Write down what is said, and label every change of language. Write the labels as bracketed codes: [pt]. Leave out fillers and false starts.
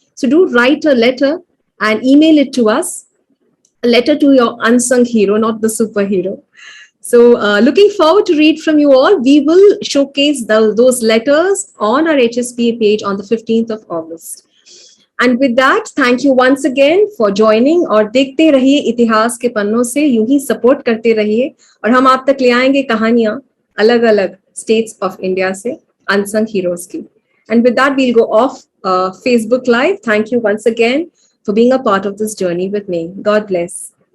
[en] So do write a letter and email it to us, a letter to your unsung hero, not the superhero. So looking forward to read from you all. We will showcase those letters on our HSPA page on the 15th of August. And with that, thank you once again for joining. [hi] और देखते रहिए इतिहास के पन्नों से, यूं ही support करते रहिए और हम आप तक ले आएंगे कहानियां अलग अलग [en] states of India [hi] से, अनसंग हीरोज की. [en] And with that, we'll go off Facebook Live. Thank you once again for being a part of this journey with me. God bless.